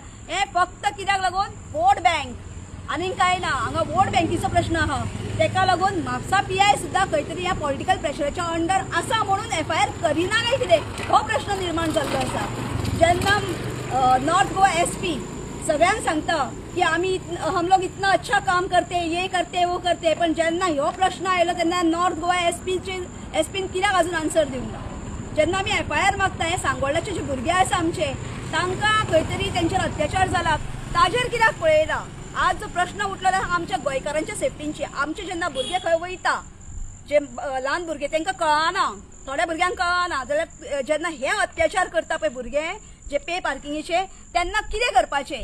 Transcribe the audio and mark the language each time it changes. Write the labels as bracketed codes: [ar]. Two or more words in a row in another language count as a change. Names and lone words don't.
[kok] हें फक्त कित्याक लागून [en] vote bank [kok] आनीक काय ना. हांगा वोट बँकीचो प्रश्न आहा तेका लागून म्हापसा पीआय सुद्दां खंय तरी ह्या [en] political pressure [kok] अंडर आसा म्हणून एफआयआर करिना काय कितें हो प्रश्न निर्माण जाल्लो आसा. जेन्ना नॉर्थ गोवा एसपी सगळ्यांक सांगता की आमी [hi] हम लोग इतना अच्छा काम करते ये करते वो करते [kok] पण जेन्ना ह्यो प्रश्न आयलो तेन्ना नॉर्थ गोवा एसपीन कित्याक अजून आन्सर दिवंक ना. जेन्ना आमी एफआयआर मागता हे सांगोळ्याचे जे भुरगे आसा आमचे तांकां खंय तरी तेंचेर अत्याचार जाला ताजेर कित्याक पळयना. आज जो प्रश्न उठलेलो आमच्या गोंयकारांच्या सेफ्टींची आमचे जेन्ना भुरगे खंय वयता जे ल्हान भुरगे तांकां कळना थोड्या भुरग्यांक कळना जाल्यार जेन्ना हे अत्याचार करता पळय भुरगे जे पे पार्किंगेचे तेन्ना कितें करपाचें.